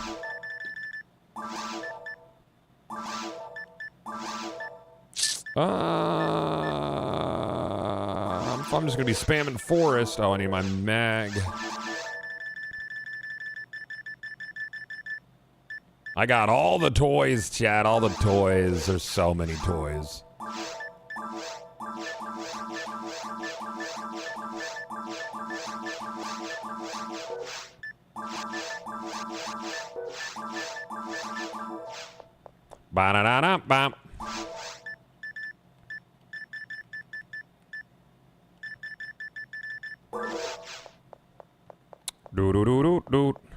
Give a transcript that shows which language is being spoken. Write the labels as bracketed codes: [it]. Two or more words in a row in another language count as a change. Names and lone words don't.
[en] I'm just gonna be spamming forest. Oh, I need my mag. I got all the toys, chat. All the toys. There's so many toys. Ba-da-da-da-bam. Do-do-do-do-do.